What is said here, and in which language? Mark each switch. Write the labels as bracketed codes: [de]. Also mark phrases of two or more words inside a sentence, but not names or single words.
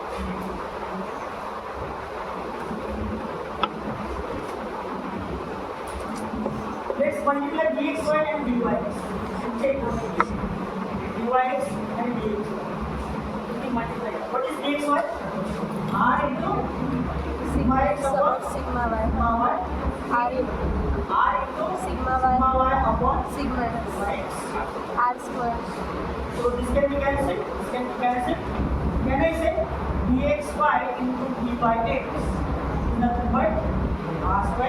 [en] Let's multiply dxy and dyx. Check dyx and dxy. We multiply. What is dxy? R into Sigma X upon sigma Y. sigma y. R into R into sigma sigma Y. y upon Sigma x. R square. So this can be cancelled. This can be cancelled. Can I say dxy into d by x is nothing but r square?